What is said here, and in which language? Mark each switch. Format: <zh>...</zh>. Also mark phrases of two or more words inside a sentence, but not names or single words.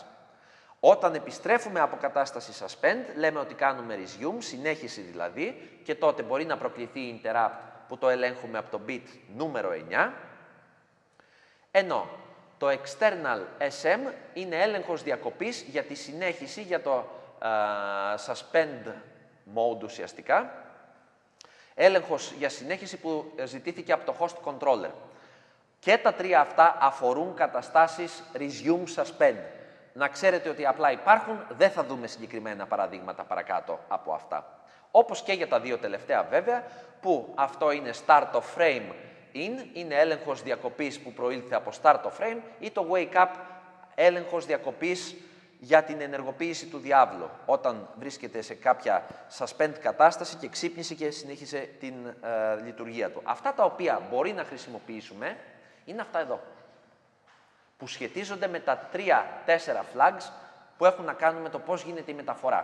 <el>Όταν επιστρέφουμε από κατάσταση suspend, λέμε ότι κάνουμε resume, συνέχιση δηλαδή, και τότε μπορεί να προκληθεί interrupt που το ελέγχουμε από το bit νούμερο 9, ενώ το</el> <en>external SM</en> <el>είναι έλεγχος διακοπής για τη συνέχιση, για το</el> <en>suspend mode</en> <el>ουσιαστικά, έλεγχος για συνέχιση που ζητήθηκε από το</el> <en>host controller.</en> <el>Και τα 3 αυτά αφορούν καταστάσεις</el> <en>resume suspend.</en> <el>Να ξέρετε ότι απλά υπάρχουν, δεν θα δούμε συγκεκριμένα παραδείγματα παρακάτω από αυτά. Όπως και για τα 2 τελευταία βέβαια, που αυτό είναι</el> <en>start of frame in,</en> <el>είναι έλεγχος διακοπής που προήλθε από</el> <en>start of frame,</en> <el>ή το</el> <en>wake up,</en> <el>έλεγχος διακοπής για την ενεργοποίηση του διάβλου, όταν βρίσκεται σε κάποια suspend κατάσταση και ξύπνησε και συνέχισε την λειτουργία του. Αυτά τα οποία μπορεί να χρησιμοποιήσουμε είναι αυτά εδώ, που σχετίζονται με τα 3-4 flags που έχουν να κάνουν με το πώς γίνεται η μεταφορά.</el>